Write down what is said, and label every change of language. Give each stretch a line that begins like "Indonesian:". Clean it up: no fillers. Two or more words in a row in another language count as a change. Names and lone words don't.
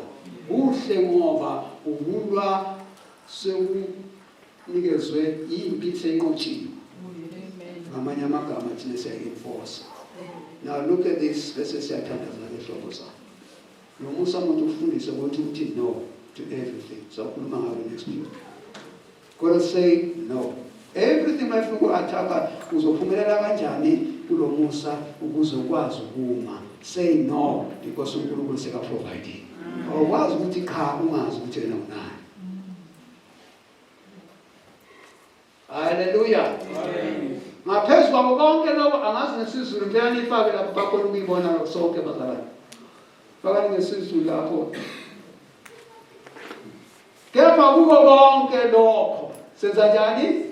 Zulu: Uhle ngoba ukulwa sekunikezwe impi senqotshiwe. Ngamanye amagama thina siyayenforce.
English: Now look at this verses
Zulu: siyathandaza ngehlobo zakho. Lo Musa umuntu ufundisa ukuthi uthi
English: no to everything. So
Zulu: ukhuluma ngayo
English: next week. God say no.
Zulu: Everything mayifika athaka uzophumelela kanjani kulo Musa ukuze ukwazi ukuma.
English: Say no because
Zulu: uNkulunkulu seka
English: providing.
Zulu: Awukwazi ukuthi cha ungazi ukuthi wena unani. Hallelujah. Amen. Ngaphezu kwabo konke lokho angazi ngesizulu mpela nifake lapho bakhona ukuyibona lokho sonke bazalwane. Fakani ngesizulu lapho. Kepha kuko konke lokho senza njani?